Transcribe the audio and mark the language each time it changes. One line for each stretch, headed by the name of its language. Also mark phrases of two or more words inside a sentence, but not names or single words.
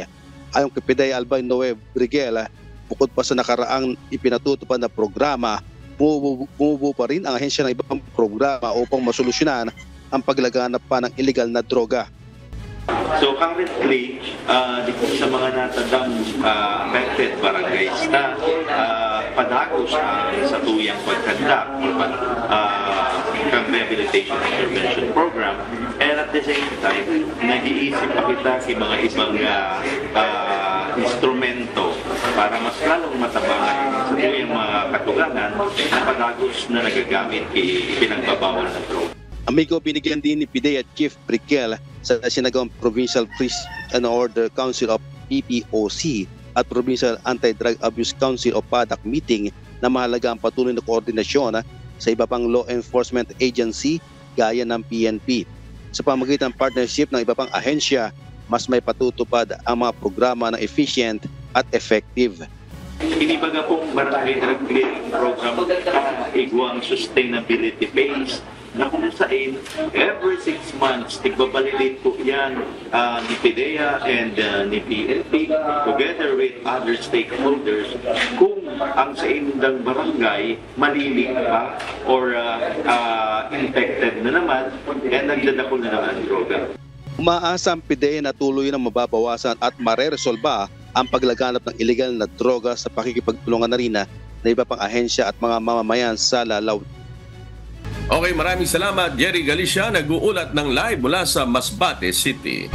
Filipino: Ayon kay PDEA Albay Noe Briguel, bukod pa sa nakaraang ipinatutupad na programa, bumubuo pa rin ang ahensya ng ibang programa upang masolusyonan ang paglaganap pa ng illegal na droga.
English: So currently,
Bikol: dito sa mga natandang
English: affected barangays
Bikol: na padagos sa tuyang pagkandak ng
English: rehabilitation intervention program, and at the same time,
Bikol: nag-iisip pa kita sa mga ibang instrumento para mas lalong matabangan sa tuyang mga katugangan na padagos na nagagamit ipinagbabawal ng droga.
Filipino: Amigo, binigyan din ni PDEA Chief Briguel sa sinagawang Provincial Peace and Order Council of PPOC at Provincial Anti-Drug Abuse Council of PADAC meeting na mahalaga ang patuloy na koordinasyon sa iba pang
English: law enforcement agency
Filipino: gaya ng PNP. Sa pamamagitan ng partnership ng iba pang ahensya, mas may patutupad ang mga programa na efficient at effective.
Bikol: Inibaga pong barangay
English: drug clearing program
Bikol: igwang
English: sustainability phase
Bikol: na kung saan
English: every 6 months
Bikol: tigbabalidate po yan ni PDEA and ni PNP
English: together with other stakeholders
Bikol: kung ang sa indang barangay malilig pa or infected na naman and nagdadako na naman ang droga.
Filipino: Umaasa ang PDEA na tuloy na mababawasan at mareresolba ang paglaganap ng illegal na droga sa pakikipagtulungan na rin na iba pang ahensya at mga mamamayan sa Lalaw. Okay, maraming salamat Jerry Galicia, nag-uulat ng live mula sa Masbate City.